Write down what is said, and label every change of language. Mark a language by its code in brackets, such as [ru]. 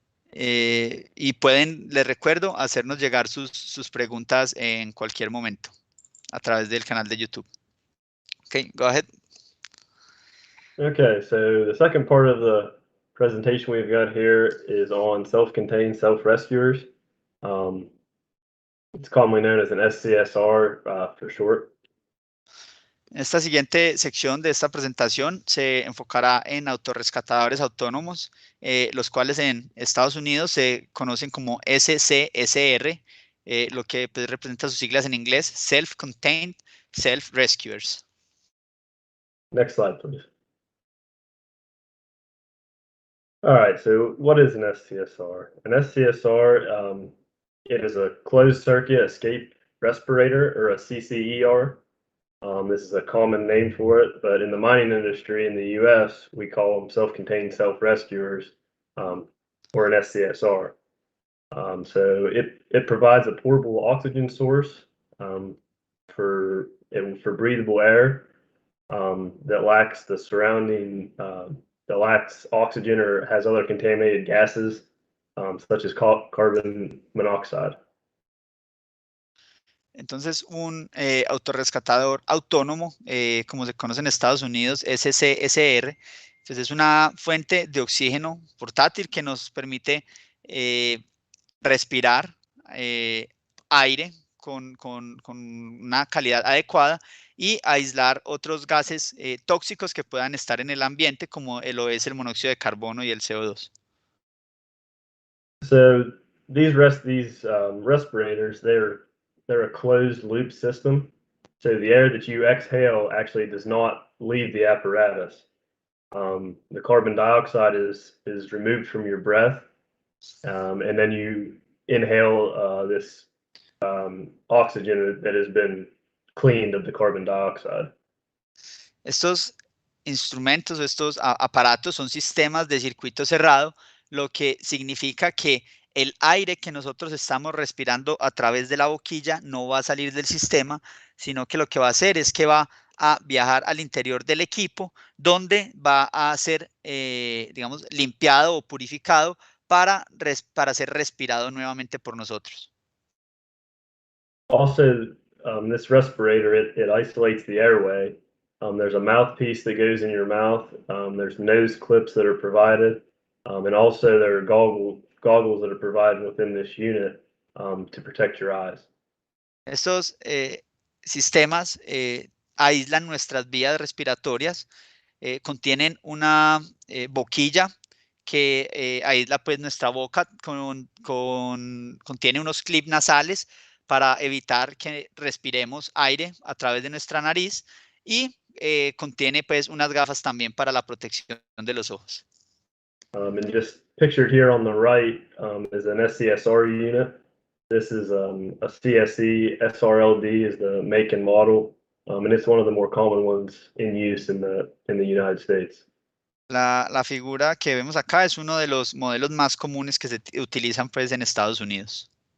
[es] Y pueden, les recuerdo, hacernos llegar sus preguntas en cualquier momento a través del canal de YouTube. [en] Okay, go ahead. Okay, so the second part of the presentation we've got here is on self-contained self-rescuers. It's commonly known as an SCSR for short. [es] Esta siguiente sección de esta presentación se enfocará en autorrescatadores autónomos, los cuales en Estados Unidos se conocen como SCSR, lo que pues, representa sus siglas en inglés, Self-Contained Self-Rescuers. [en] Next slide, please. All right, so what is an SCSR? An SCSR, it is a closed circuit escape respirator, or a CCER. This is a common name for it, but in the mining industry in the US, we call them self-contained self-rescuers, or an SCSR. So it provides a portable oxygen source for breathable air that lacks the surrounding that lacks oxygen or has other contaminated gases, such as carbon monoxide. [es] Entonces, un autorrescatador autónomo, como se conoce en Estados Unidos, SCSR, pues es una fuente de oxígeno portátil que nos permite respirar aire con una calidad adecuada y aislar otros gases tóxicos que puedan estar en el ambiente, como lo es el monóxido de carbono y el CO2. [en] So these respirators, they're a closed loop system. So the air that you exhale actually does not leave the apparatus. The carbon dioxide is removed from your breath, and then you inhale this oxygen that has been cleaned of the carbon dioxide. [es] Estos instrumentos o estos aparatos son sistemas de circuito cerrado, lo que significa que el aire que nosotros estamos respirando a través de la boquilla no va a salir del sistema, sino que lo que va a hacer es que va a viajar al interior del equipo, donde va a ser, digamos, limpiado o purificado para ser respirado nuevamente por nosotros. [en] Also, this respirator, it isolates the airway. There's a mouthpiece that goes in your mouth. There's nose clips that are provided. And also there are goggles that are provided within this unit to protect your eyes. [es] Estos sistemas aíslan nuestras vías respiratorias, contienen una boquilla que aísla pues nuestra boca, contiene unos clips nasales para evitar que respiremos aire a través de nuestra nariz y contiene pues unas gafas también para la protección de los ojos. [en] And just pictured here on the right is an SCSR unit. This is a CSE SRLD is the make and model, and it's one of the more common ones in use in the United States. [es] La figura que vemos acá es uno de los modelos más comunes que se utilizan pues en Estados Unidos.